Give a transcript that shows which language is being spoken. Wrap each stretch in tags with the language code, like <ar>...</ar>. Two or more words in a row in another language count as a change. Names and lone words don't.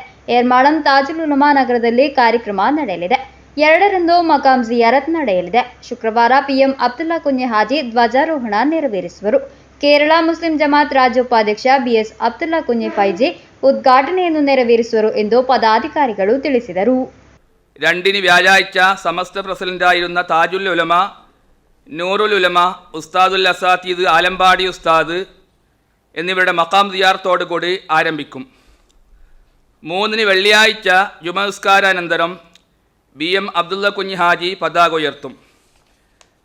<kn>ಎರ್ಮಾಳಂ ತಾಜುಲ್ ಉಲಮಾ ನಗರದಲ್ಲಿ ಕಾರ್ಯಕ್ರಮ ನಡೆಯಲಿದೆ. 2ರಂದು ಮಕಾಂ ಜಿಯಾರತ್ ನಡೆಯಲಿದೆ. ಶುಕ್ರವಾರ ಪಿಎಂ ಅಬ್ದುಲ್ಲಾ ಕುಂಜೆ ಹಾಜಿ ಧ್ವಜಾರೋಹಣ ನೆರವೇರಿಸುವರು. ಕೇರಳ ಮುಸ್ಲಿಂ ಜಮಾತ್ ರಾಜ್ಯೋಪಾಧ್ಯಕ್ಷ ಬಿಎಸ್ ಅಬ್ದುಲ್ಲಾ ಕುಂಜೆ ಫೈಜಿ ಉದ್ಘಾಟನೆಯನ್ನು ನೆರವೇರಿಸುವರು ಎಂದು പദാധികാരിಗಳು ತಿಳಿಸಿದರು.</kn> <ml>2 വ്യാഴാഴ്ച സമസ്ത പ്രസിഡന്റായിരുന്ന താജുൽ ഉലമ, നൂറുൽ ഉലമ, ഉസ്താദുൽ അസാത്തീദ് ആലമ്പാടി ഉസ്താദ് എന്നിവരുടെ മഖാം സിയാറത്തോടുകൂടി ആരംഭിക്കും. 3 വെള്ളിയാഴ്ച ജുമ നിസ്കാരാനന്തരം ബി എം അബ്ദുള്ള കുഞ്ഞി ഹാജി പതാക ഉയർത്തും.</ml>